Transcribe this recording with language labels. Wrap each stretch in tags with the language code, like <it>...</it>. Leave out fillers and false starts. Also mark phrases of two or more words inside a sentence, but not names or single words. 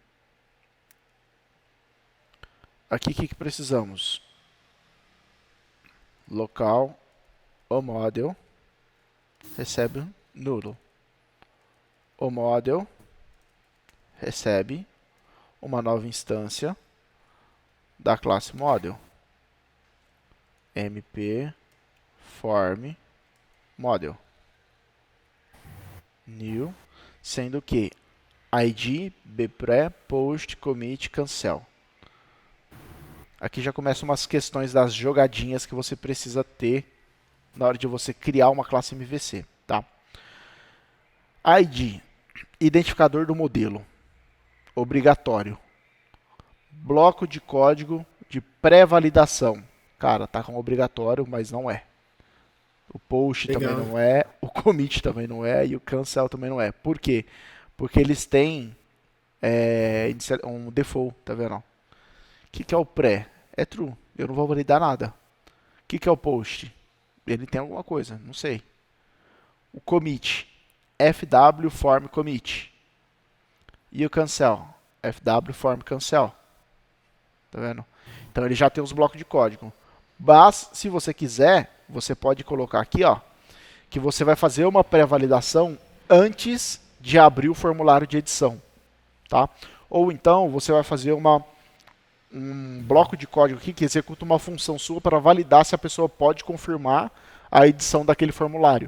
<pt>Aqui o que precisamos? Local, o model recebe nulo. O model recebe uma nova instância da classe model. MP form model. New, sendo que id, bpré, post, commit, cancel. Aqui já começam umas questões das jogadinhas que você precisa ter na hora de você criar uma classe MVC, tá? ID, identificador do modelo, obrigatório. Bloco de código de pré-validação. Cara, tá com obrigatório, mas não é. O post Legal. também não é, o commit também não é e o cancel também não é. Por quê? Porque eles têm um default, tá vendo? O que é o pré? É true, eu não vou validar nada. O que é o post? Ele tem alguma coisa, não sei. O commit, fw form commit. E o cancel, fw form cancel. Tá vendo? Então ele já tem os blocos de código. Mas, se você quiser, você pode colocar aqui, ó, que você vai fazer uma pré-validação antes de abrir o formulário de edição, tá? Ou então você vai fazer um bloco de código aqui que executa uma função sua para validar se a pessoa pode confirmar a edição daquele formulário.</pt>